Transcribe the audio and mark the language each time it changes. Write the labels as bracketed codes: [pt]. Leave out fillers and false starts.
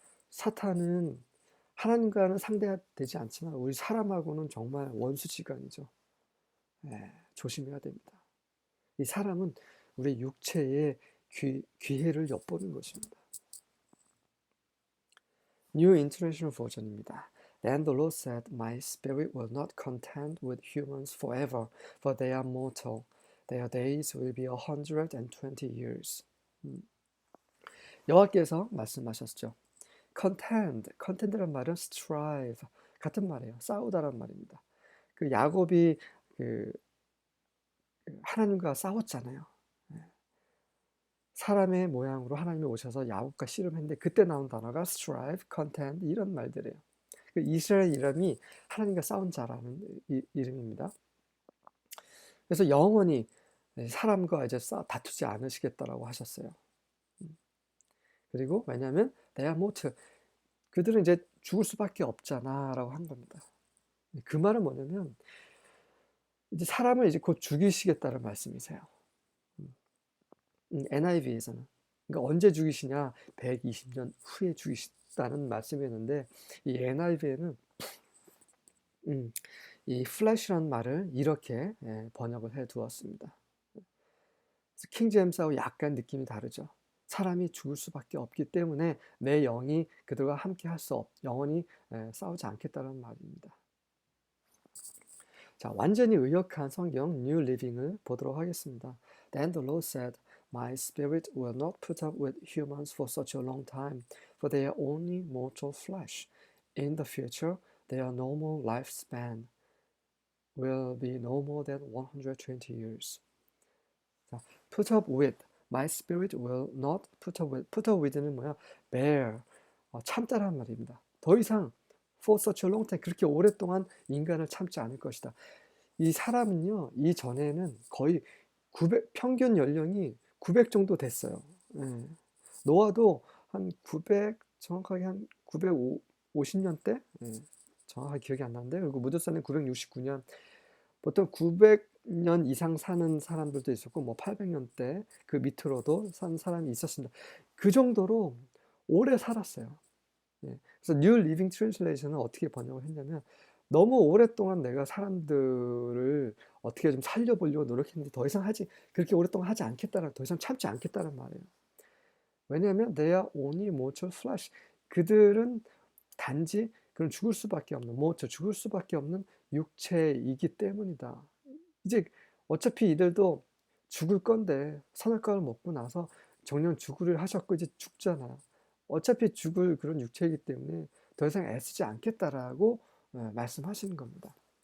[ko] 사탄은 하나님과는 상대되지 않지만 우리 사람하고는 정말 원수지간이죠. 조심해야 됩니다. 이 사람은 우리 육체의 기회를 엿보는 것입니다. [en] New International Version입니다. Then the Lord said, My spirit will not contend with humans forever, for they are mortal. Their days will be 120 years. [ko] 여호와께서 말씀하셨죠. contend란 말은 strive 같은 말이에요. 싸우다란 말입니다. 그 야곱이 그 하나님과 싸웠잖아요. 사람의 모양으로 하나님이 오셔서 야곱과 씨름했는데 그때 나온 단어가 strive, contend 이런 말들이에요. 그 이스라엘 이름이 하나님과 싸운 자라는 이름입니다. 그래서 영원히 사람과 이제 다투지 않으시겠다라고 하셨어요. 그리고 왜냐하면 [en] they are mortal. [ko] 그들은 이제 죽을 수밖에 없잖아라고 한 겁니다. 그 말은 뭐냐면 이제 사람을 이제 곧 죽이시겠다는 말씀이세요. NIV에서는 그러니까 언제 죽이시냐? 120년 후에 죽이시다는 말씀이었는데 이 NIV에는 이 flesh라는 말을 이렇게 번역을 해 두었습니다. 킹제임스하고 약간 느낌이 다르죠. 사람이 죽을 수밖에 없기 때문에 내 영이 그들과 함께 할 수 영원히 싸우지 않겠다는 말입니다. 자, 완전히 의역한 성경 New Living을 보도록 하겠습니다. [en] Then the Lord said, My spirit will not put up with humans for such a long time, for they are only mortal flesh. In the future, their normal lifespan will be no more than 120 years. 자, put up with. My spirit will not put up with. put up with는 [ko] 뭐야? bear. 참다란 말입니다. 더 이상 [en] for such a long time [ko] 그렇게 오랫동안 인간을 참지 않을 것이다. 이 사람은요, 이 전에는 거의 900, 평균 연령이 900 정도 됐어요. 예. 노아도 한 900, 정확하게 한 950년대? 예. 정확하게 기억이 안 나는데, 그리고 무드사는 969년. 보통 900년 이상 사는 사람들도 있었고, 뭐 800년대 그 밑으로도 산 사람이 있었습니다. 그 정도로 오래 살았어요. 예. 그래서 New Living Translation은 어떻게 번역을 했냐면, 너무 오랫동안 내가 사람들을 어떻게 좀 살려보려고 노력했는데 더 이상 그렇게 오랫동안 하지 않겠다는, 더 이상 참지 않겠다는 말이에요. 왜냐하면 [en] they are only mortal flesh. [ko] 그들은 단지 그런 죽을 수밖에 없는, 죽을 수밖에 없는 육체이기 때문이다. 이제 어차피 이들도 죽을 건데 선악과를 먹고 나서 정령 죽으려 하셨고 이제 죽잖아요. 어차피 죽을 그런 육체이기 때문에 더 이상 애쓰지 않겠다라고 말씀하시는 겁니다.